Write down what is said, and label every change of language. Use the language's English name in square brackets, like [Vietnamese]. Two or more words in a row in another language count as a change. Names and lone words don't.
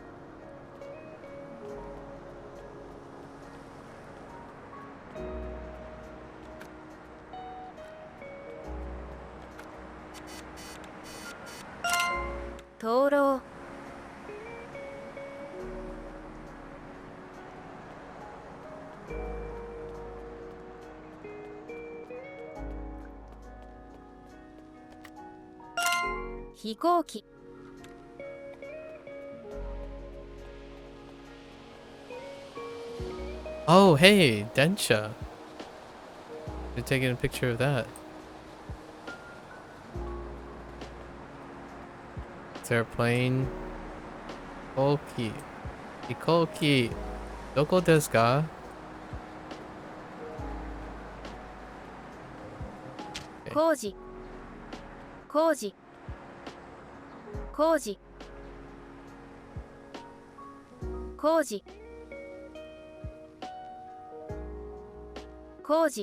[Japanese] 灯籠 飛行機 [English] Oh, hey, Densha. You're taking a picture of that. It's airplane. [Japanese] 飛行機。飛行機. どこですか? [English] Okay. [Japanese] 工事工事工事工事工事